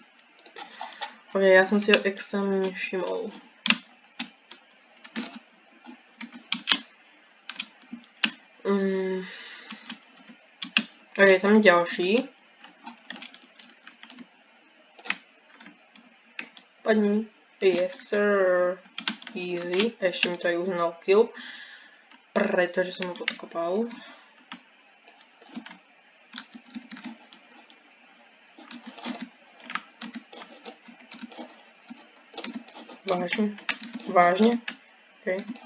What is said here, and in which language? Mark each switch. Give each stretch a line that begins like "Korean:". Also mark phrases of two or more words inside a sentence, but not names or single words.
Slovak: Ok, ja som si ho extrémne všimol. Ok, tam je ďalší. Padni.
English: Yes, sir. Easy.
Slovak: Ešte mi to aj uznal kill. Pretože som ho podkopal. Vážne? OK.